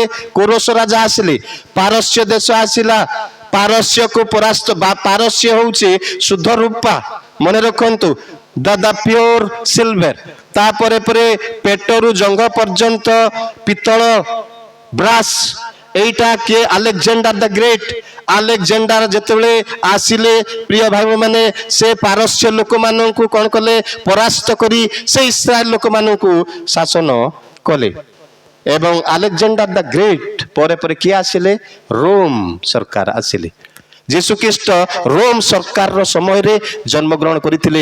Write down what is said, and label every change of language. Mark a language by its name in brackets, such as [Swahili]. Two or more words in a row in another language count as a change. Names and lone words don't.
[Odia] କୋରସ ରାଜା ଆସିଲେ। ପାରସ୍ୟ ଦେଶ ଆସିଲା, ପାରସ୍ୟକୁ ପରାସ୍ତ, ପାରସ୍ୟ ହଉଛି ଶୁଦ୍ଧ ରୂପା। ମନେ ରଖନ୍ତୁ, ଦାଦା [English] pure silver. [Odia] ତାପରେ ପରେ ପେଟରୁ ଜଙ୍ଘ ପର୍ଯ୍ୟନ୍ତ ପିତ୍ତଳ, ବ୍ରାସ। ଏଇଟା କିଏ? আলেকজান্ডার দ্য গ্রেট। আলেকজান্ডার যেତେବେଳେ ଆସିଲେ, ପ୍ରିୟ ଭାଇ ମାନେ, ସେ ପାରସ୍ୟ ଲୋକମାନଙ୍କୁ କଣ କଲେ? ପରାସ୍ତ କରି ସେ ଇସ୍ରାଏଲ ଲୋକମାନଙ୍କୁ ଶାସନ କଲେ। ଏବଂ ଆଲେକଜାଣ୍ଡାର দ্য ଗ୍ରେଟ ପରେ ପରେ କିଏ ଆସିଲେ? ରୋମ ସରକାର ଆସିଲେ। ଯୀଶୁଖ୍ରୀଷ୍ଟ ରୋମ ସରକାରର ସମୟରେ ଜନ୍ମଗ୍ରହଣ କରିଥିଲେ।